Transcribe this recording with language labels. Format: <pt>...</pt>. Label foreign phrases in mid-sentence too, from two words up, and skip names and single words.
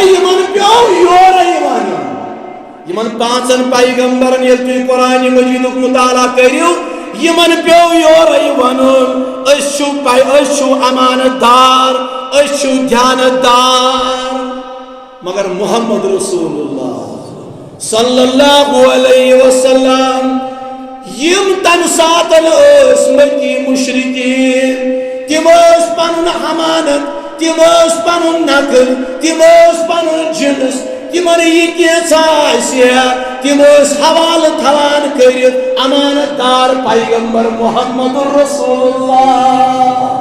<ks>یِمن پیو یورے ونُن یِمن 5 پیغمبرن ییٚلہِ تُہۍ قرآن مجیدُک مطالعہ کٔرِو یِمن پیو یورے ونُن أسۍ چھِو امانت دار أسۍ چھِو دیانت دار مگر محمد رسول</ks> <ar>اللہ صلی اللہ علیہ وسلم</ar> <ks>یم تمہِ ساتن ٲسۍ مکی مشرکین تِم ٲسۍ پنُن امانت تِم ٲسۍ پنُن نقل تِم ٲسۍ پنُن جنس تِمن یہِ کینٛژھا آسہِ تِم ٲسۍ حوالہٕ تھاوان کٔرِتھ امانت دار پیغمبر محمد</ks> <ar>رسول اللہ</ar>